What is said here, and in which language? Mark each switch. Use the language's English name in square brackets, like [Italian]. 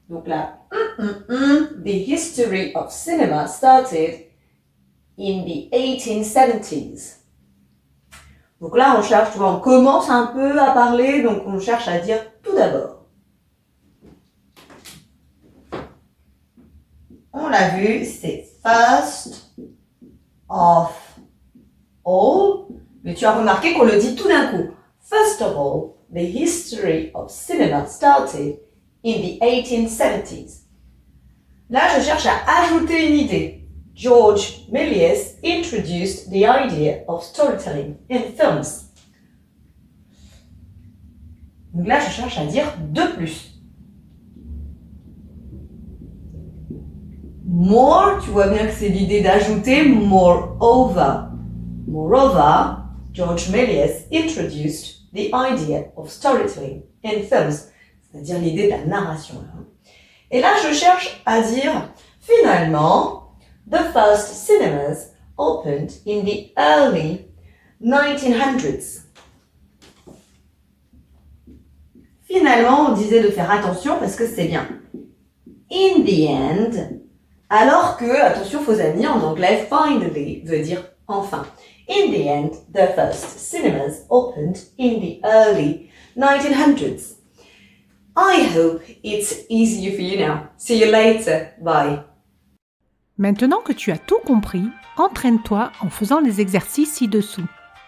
[French] Donc là, [English] the history of cinema started in the 1870s. [French] Donc là, on cherche, tu vois, on commence un peu à parler, donc on cherche à dire tout d'abord. On l'a vu, c'est [English] first of all, [French] mais tu as remarqué qu'on le dit tout d'un coup. [English] First of all, the history of cinema started in the 1870s. [French] Là, je cherche à ajouter une idée. [English] George Méliès introduced the idea of storytelling in films. [French] Donc là, je cherche à dire de plus. More, tu vois bien que c'est l'idée d'ajouter moreover. [English] Moreover, George Méliès introduced the idea of storytelling in films. [French] C'est-à-dire l'idée de la narration. Et là, je cherche à dire, finalement, [English] the first cinemas opened in the early 1900s. [French] Finalement, on disait de faire attention parce que c'est bien. [English] In the end, [French] alors que, attention faux amis, en anglais, finally veut dire enfin. [English] In the end, the first cinemas opened in the early 1900s. I hope it's easier for you now. See you later. Bye. [French] Maintenant que tu as tout compris, entraîne-toi en faisant les exercices ci-dessous.